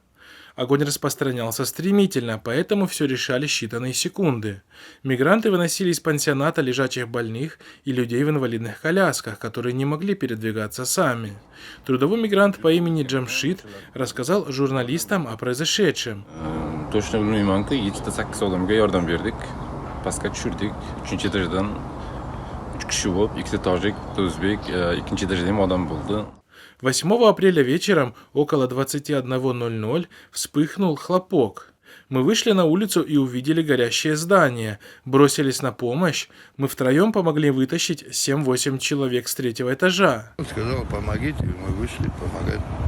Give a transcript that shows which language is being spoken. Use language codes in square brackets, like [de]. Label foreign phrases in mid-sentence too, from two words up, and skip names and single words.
[ru] Огонь распространялся стремительно, поэтому все решали считанные секунды. Мигранты выносили из пансионата лежачих больных и людей в инвалидных колясках, которые не могли передвигаться сами. Трудовой мигрант по имени Джамшид рассказал журналистам о произошедшем. [uz] Точно bilmayman ki 7-8 odamga yordam berdik. Pastga tushirdik. 3-chi darajadan 3 kishi bo'lib, 2 tojik, o'zbek, 2-chi darajada ham odam bo'ldi. [ru] 8 апреля вечером около 21:00 вспыхнул хлопок. Мы вышли на улицу и увидели горящее здание, бросились на помощь. Мы втроем помогли вытащить 7-8 человек с 3-го этажа. Он сказал, помогите, мы вышли помогать.